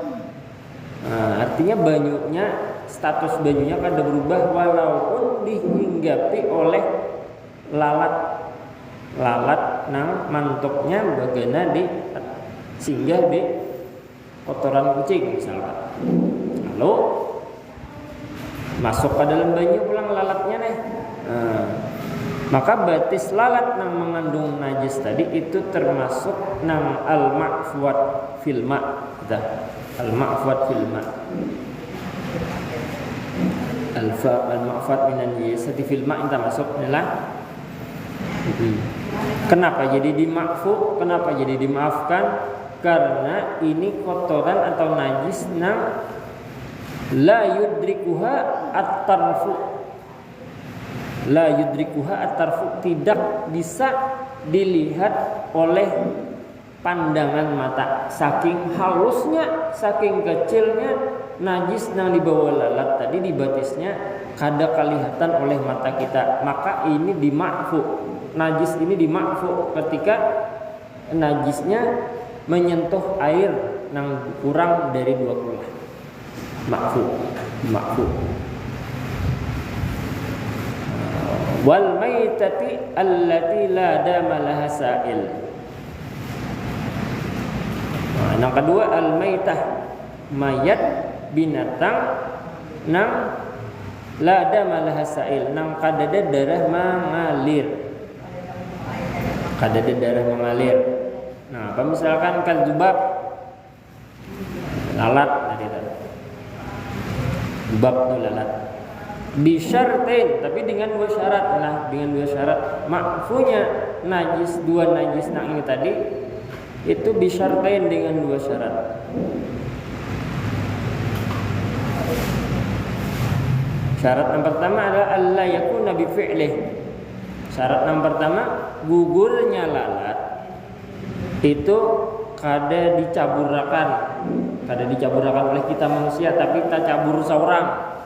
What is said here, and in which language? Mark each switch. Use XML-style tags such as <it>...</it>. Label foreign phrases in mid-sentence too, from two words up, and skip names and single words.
<bjn>Artinya banyunya, status banyunya kada berubah walaupun dihinggapi oleh lalat nang mantoknya bagana di singgah di kotoran kucing misalkan. Lalu masuk ke dalam banyu pulang lalatnya nih. Maka batis lalat yang mengandung najis tadi itu termasuk nang</bjn> <ar>المعفوات في الماء'. المعفوات في الماء'. المعفوات من النجاسات في الماء'</ar> <bjn>itu masuk inilah. Kenapa jadi dima'fu? Kenapa jadi dimaafkan? Karena ini kotoran atau najis nang</bjn> <ar>لا يدركها الطرف. لا يدركها الطرف,</ar> <id>tidak bisa dilihat oleh pandangan mata.</id> <bjn>Saking halusnya, saking kecilnya najis yang dibawa lalat tadi di batisnya kada kelihatan oleh mata kita. Maka ini dima'fu.</bjn> <id>Najis ini dima'fu ketika najisnya menyentuh air yang kurang dari 20. Ma'fu.</id> <ar>والميتة التي لا دم لها سائل.</ar> <id>Yang kedua al maitah, mayat binatang nang</id> <ar>لا دم لها سائل,</ar> <bjn>nang kadada darah mengalir. Kadada darah mengalir. Nah, apa misalkan kalzubab, lalat tadi tadi.</bjn> <id>Zubab itu lalat.</id> <bjn>Bisyartain, tapi dengan dua syarat lah, dengan dua syarat. Ma'funya najis, dua najis nang ini tadi itu bisyartain dengan dua syarat.</bjn> <id>Syarat yang pertama adalah</id> <ar>ألا يكون بفعله.</ar> <bjn>Syarat yang pertama, gugurnya lalat itu kada dicaburakan oleh kita manusia, tapi kita cabur seorang.</bjn>